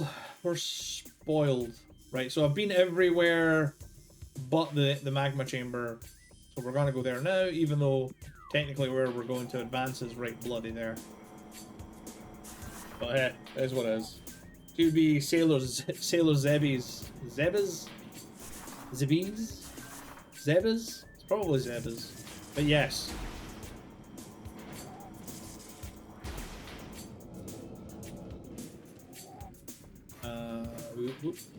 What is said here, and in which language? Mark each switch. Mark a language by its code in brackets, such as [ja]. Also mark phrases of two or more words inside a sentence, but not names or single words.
[en] We're spoiled. Right, so I've been everywhere but the magma chamber. So we're gonna go there now, even though technically where we're going to advance is right bloody there. But hey, it is what it is. To be Sailor Zebbies. Zebas? Zebbies? Zebas? It's probably Zebas. But yes. Whoop, whoop.